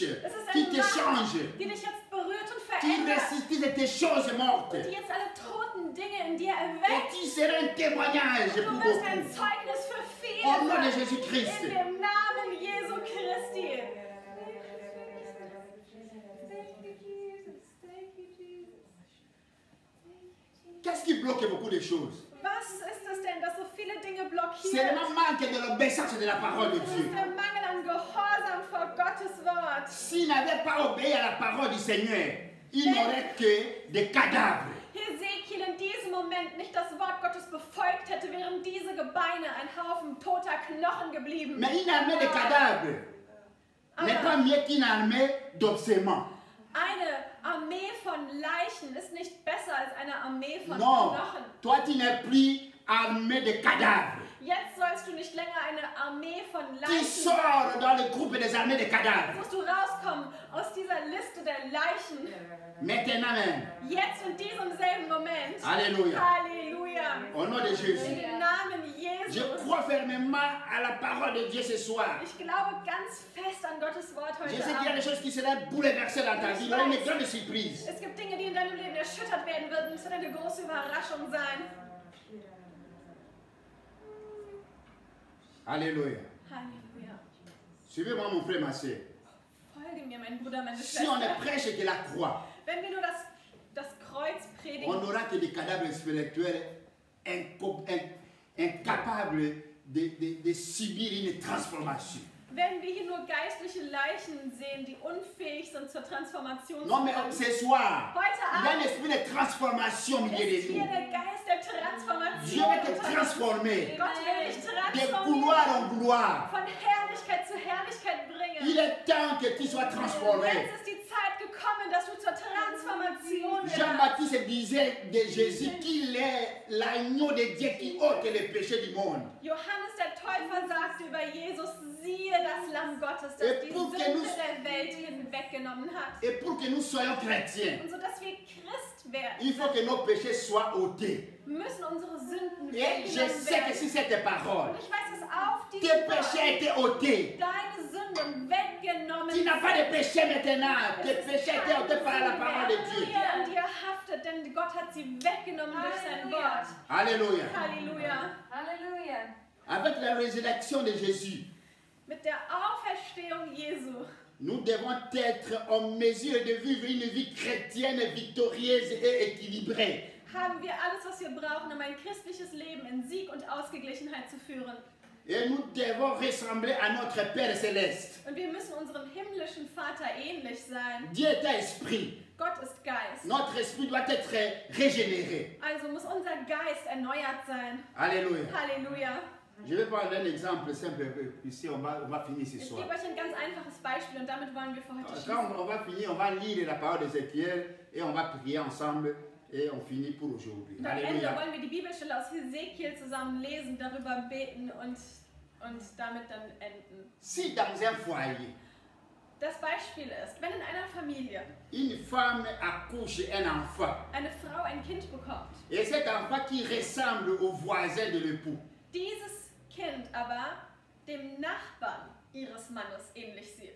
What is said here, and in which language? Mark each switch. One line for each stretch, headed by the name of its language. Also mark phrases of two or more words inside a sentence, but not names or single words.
German: es ist
French: qui
German: eine
French: te
German: Macht,
French: change,
German: die dich jetzt berührt und
French: qui
German: verändert,
French: ressuscite tes choses mortes.
German: die jetzt alle toten Dinge in dir
French: Et
German: erweckt.
French: tu seras un témoignage
German: Du
French: pour
German: wirst ein
French: beaucoup.
German: Zeugnis für viele
French: Au nom de
German: sein.
French: Jésus-Christ.
German: In dem Namen Jesu Christi.
French: Qu'est-ce qui bloque beaucoup de choses?
German: Was ist es denn, das so viele Dinge
French: C'est
German: blockiert?
French: le manque de l'obéissance de la parole de
German: Es
French: Dieu.
German: ist der Mangel an Gehorsam vor Gottes Wort.
French: S'il n'avait pas obéi à la parole du Seigneur, il n'aurait que des cadavres.
German: Hesekiel in diesem Moment nicht das Wort Gottes befolgt hätte, wären diese Gebeine ein Haufen toter Knochen geblieben.
French: Mais une armée de cadavres n'est pas mieux qu'une armée d'obsèments.
German: Eine Armee von Leichen ist nicht besser als eine Armee von
French: Non,
German: Knochen.
French: toi tu n'es plus armée de cadavres.
German: Jetzt sollst du nicht länger eine Armee von
French: Tu
German: Leichen sein.
French: sors dans le groupe des armées de cadavres.
German: Musst du rauskommen aus dieser Liste der Leichen.
French: Maintenant même.
German: Jetzt in diesem selben Moment.
French: Alléluia.
German: Halleluja.
French: Au nom de
German: In
French: Jésus.
German: dem Namen
French: Je
German: Jesus.
French: crois fermement à la parole de Dieu ce soir.
German: Ich glaube ganz fest an Gottes Wort
French: Je
German: heute
French: sais qu'il y a des
German: Abend.
French: choses qui seront bouleversées dans ta vie. Il y aura une grande surprise.
German: Es gibt Dinge, die in deinem Leben erschüttert werden würden. Es wird eine große Überraschung sein.
French: Alléluia.
German: Halleluja.
French: Suivez-moi mon frère, ma soeur.
German: Folge mir, mein Bruder, meine
French: Si on ne
German: Schwester.
French: prêche que la croix,
German: Wenn wir nur das Kreuz
French: on
German: predigen,
French: n'aura que des cadavres spirituels incapables de subir une transformation.
German: werden wir hier nur geistliche Leichen sehen, die unfähig sind zur Transformation.
French: Non, mais ce soir,
German: Heute
French: il y a un
German: Abend
French: esprit de transformation au milieu
German: ist
French: de
German: hier
French: nous.
German: der Geist der
French: Dieu
German: Transformation.
French: veut te transformer
German: Gott will dich
French: de gloire
German: transformieren,
French: en gloire.
German: von Herrlichkeit zu Herrlichkeit bringen.
French: Il est temps que tu sois transformé.
German: Jetzt ist die Zeit gekommen, dass du zur Transformation wirst.
French: Jean-Baptiste disait de Jésus qu'il est l'agneau de Dieu qui ôte les péchés du monde.
German: Johannes der Täufer sagte über Jesus, siehe das Lamm Gottes, das
French: Et
German: die
French: pour que
German: Sünde
French: nous-
German: der Welt hinweggenommen hat.
French: Et pour que nous soyons chrétiens,
German: Und so dass wir Christ werden,
French: il faut que nos péchés soient ôtés.
German: müssen unsere Sünden
French: Et je
German: weggenommen
French: sais que
German: werden.
French: si cette parole,
German: Und ich weiß, dass auf
French: tes
German: diesem
French: péchés
German: Wort
French: étaient ôtés.
German: deine Sünden weggenommen
French: Tu n'as pas de
German: sind.
French: péché maintenant. Tes
German: Es ist
French: péchés étaient
German: keine
French: ôtés par la
German: Sünde
French: parole
German: mehr,
French: de Dieu.
German: die an dir haftet, denn Gott hat sie weggenommen durch sein Wort.
French: Alléluia.
German: Halleluja. Hallelujah.
French: Avec la résurrection de Jésus,
German: Mit der Auferstehung Jesu
French: nous devons être en mesure de vivre une vie chrétienne victorieuse et équilibrée.
German: haben wir alles, was wir brauchen, um ein christliches Leben in Sieg und Ausgeglichenheit zu führen.
French: Et nous devons ressembler à notre Père céleste.
German: Und wir müssen unserem himmlischen Vater ähnlich sein.
French: Dieu est un esprit.
German: Gott ist Geist.
French: Notre esprit doit être régénéré.
German: Also muss unser Geist erneuert sein.
French: Alléluia.
German: Halleluja.
French: Je vais prendre un exemple simple, ici on va finir ce
German: Ich
French: soir.
German: gebe euch ein ganz einfaches Beispiel und damit wollen wir für heute
French: Quand
German: schließen.
French: on va finir, on va lire la parole d'Ézéchiel et on va prier ensemble et on finit pour aujourd'hui.
German: Und am Ende
French: Alléluia.
German: wollen wir die Bibelstelle aus Hesekiel zusammen lesen, darüber beten und damit dann enden.
French: Si dans un foyer,
German: Das Beispiel ist, wenn in einer Familie
French: une femme accouche un enfant,
German: eine Frau ein Kind bekommt,
French: et cet enfant qui ressemble au voisin de l'époux,
German: dieses Kind aber dem Nachbarn ihres Mannes ähnlich sieht.